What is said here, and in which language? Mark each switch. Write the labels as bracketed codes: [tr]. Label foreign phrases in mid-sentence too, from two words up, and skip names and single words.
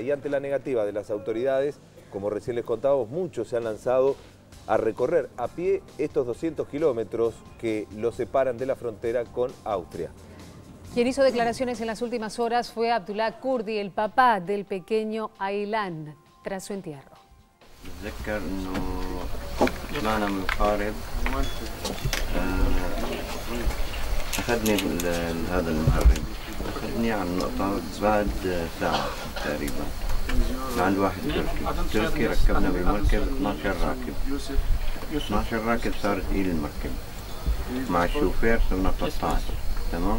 [es] Y ante la negativa de las autoridades, como recién les contábamos, muchos se han lanzado a recorrer a pie estos 200 kilómetros que los separan de la frontera con Austria. Quien hizo declaraciones en las últimas horas fue Abdullah Kurdi, el papá del pequeño Aylan, tras su entierro. [ar] أتذكر إنه طلعنا من القارب أخذني هذا المهرب أخذني على النقطة بعد ساعة تقريبا عند واحد تركي ركبنا بالمركب 12 راكب 12 راكب صارت إلى المركب مع الشوفير صرنا 13 تمام.